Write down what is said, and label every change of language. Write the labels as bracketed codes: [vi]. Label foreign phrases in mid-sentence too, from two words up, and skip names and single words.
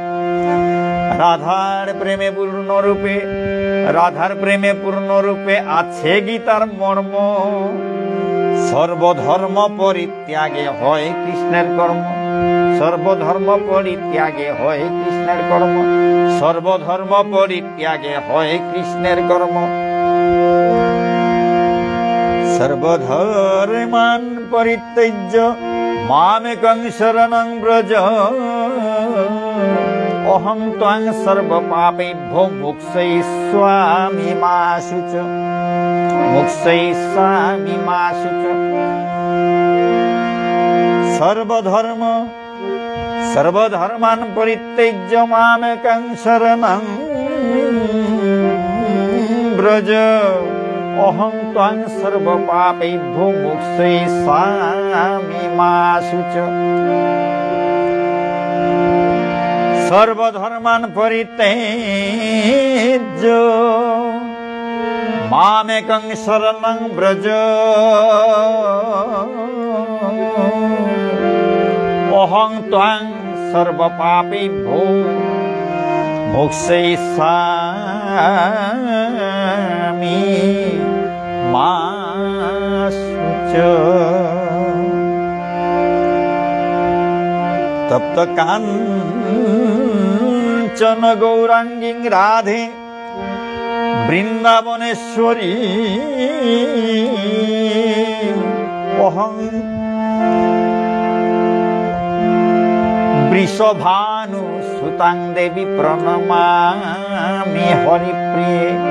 [bn] রাধার প্রেমে পূর্ণরূপে, রাধার প্রেমে পূর্ণরূপে আছে গীতার মর্ম, সর্বধর্ম পরিত্যাগে হয় কৃষ্ণের কর্ম, সর্বধর্ম পরিত্যাগে হয় কৃষ্ণের কর্ম, সর্বধর্ম পরিত্যাগে হয় কৃষ্ণের কর্ম। [sa] সর্বধর্মান পরিত্যজ্য মামেকং শরণং ব্রজ, অহং ত্বং সর্বপাপেভ্যো মুক্তয়িষ্যামি মা শুচ, মুক্তয়িষ্যামি মা শুচ। সর্বধর্ম, সর্বধর্মান পরিত্যজ্য মামেকং শরণং ব্রজ, অহং ত্বং সর্বপাপেভ্যো মুক্তয়িষ্যামি মা শুচ। সর্বধর্মান পরিত্যজ্য মামেকং শরণং ব্রজ, অহং ত্বং সর্বপাপেভ্যো মুক্তয়িষ্যামি মা শুচ। তপ্ত কাঞ্চন গৌরাঙ্গী রাধে বৃন্দাবনেশ্বরী, অহং বৃষভানু সুতাং দেবী প্রণমামি হরিপ্রিয়ে।